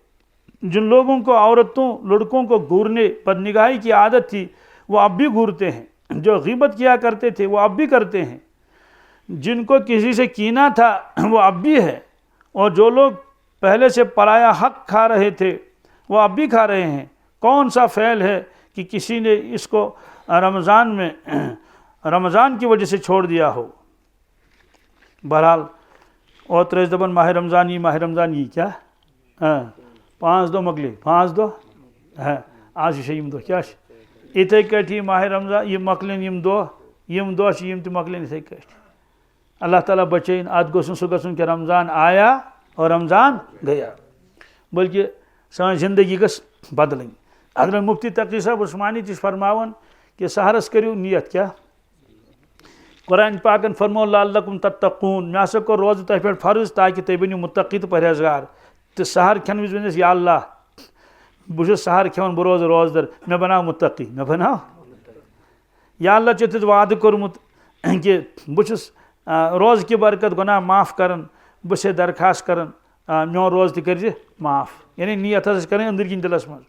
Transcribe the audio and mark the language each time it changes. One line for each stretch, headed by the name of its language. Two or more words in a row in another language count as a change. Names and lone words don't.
Urdu: جن لوگوں کو عورتوں لڑکوں کو گھورنے بد نگاہی کی عادت تھی وہ اب بھی گھورتے ہیں، جو غیبت کیا کرتے تھے وہ اب بھی کرتے ہیں، جن کو کسی سے کینہ تھا وہ اب بھی ہے، اور جو لوگ پہلے سے پرایا حق کھا رہے تھے وہ اب بھی کھا رہے ہیں۔ کون سا فعل ہے کہ کسی نے اس کو رمضان کی وجہ سے چھوڑ دیا ہو؟
Kashmiri: بہرحال اور تریس دبن ماہ رمضان یہ کیا 5 دۄہ مۄکلے 5 دۄہ آج چھِ یِم دۄہ کیٛاہ چھِ یِتھَے کٔٹھی ماہ رمضان یِم مۄکلن یِم دۄہ چھِ یِم تہِ مۄکلن یِتھَے کٔٹھۍ۔ اللہ تعالیٰ بچٲیِن، اَتھ گوٚژھ نہٕ سُہ گژھُن کہ
Urdu: رمضان آیا اور رمضان گیا،
Kashmiri: بلکہ سٲنۍ زندگی گٔژھ بدلٕنۍ۔ حضرت مفتی تقی صاحب عثمانی تہِ چھِ فرماوان کہ سحرس کٔرِو نیت کیٛاہ؟ قرآن پاکن فرمو
Arabic: لعلکم تتقون،
Kashmiri: مےٚ ہسا کوٚر روزٕ تۄہہِ پٮ۪ٹھ فرض تاکہ تُہۍ بٔنِو متقی تہٕ پرہیزگار۔ تہٕ سحر کھٮ۪نہٕ وِزِ ؤنِو یا اللہ بہٕ چھُس سحر کھٮ۪وان بہٕ روزٕ روزدر، مےٚ بناو متقی، مےٚ بناو یا اللہ ژےٚ چھُتھ وعدٕ کوٚرمُت کہ بہٕ چھُس روزٕ کہِ برکت گۄناہ معاف کران، بہٕ چھَسے درخواست کران میون روزٕ تہِ کٔرزِ معاف، یعنی نیت ہسا چھِ کرٕنۍ أنٛدٕرۍ کِنۍ دِلس منٛز۔